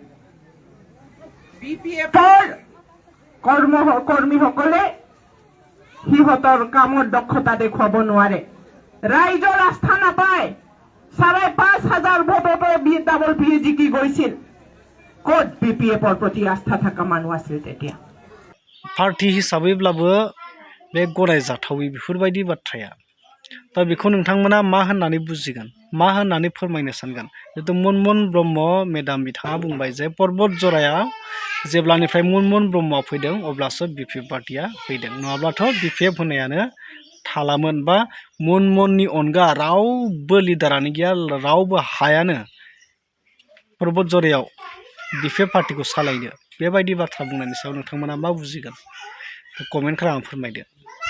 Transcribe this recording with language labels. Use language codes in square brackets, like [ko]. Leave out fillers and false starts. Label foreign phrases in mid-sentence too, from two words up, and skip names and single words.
[as] বিপিএফৰ কৰ্মীসকলে সিহঁতৰ কামৰ দক্ষতা দেখুৱাব নোৱাৰে ৰাইজৰ আস্থা নাপায় 5,500 ভোটতে ডাবল পি জিকি গৈছিল ক'ত বিপিএফৰ প্ৰতি আস্থা থকা মানুহ আছিল তেতিয়া [brx] पार्टी हिसाबैब्लाबो बे गनायजाथावै बेफोरबायदि बाथ्राया बेखौ नोंथांमोना मा होननानै बुजिगोन मा होननानै फोरमायनो सानगोन जितु मनमोहन ब्रह्म मेडाम बिथाङा बुंबाय जे पर्वत जराया जेब्लानिफ्राय मनमोहन ब्रह्मआ फैदों अब्लासो बिपिएफ पार्टीया फैदों नङाब्लाथ' बिपिएफ होनायानो थालामोन बा मनमोहननि अनगा रावबो लिडारानो गैया रावबो हायानो पर्वत जरायाव बिपिएफ पार्टीखौ सालायनो बेबायदि बाथ्रा बुंनायनि सायाव नोंथांमोना मा बुजिगोन कमेन्ट खालामना फोरमायदो।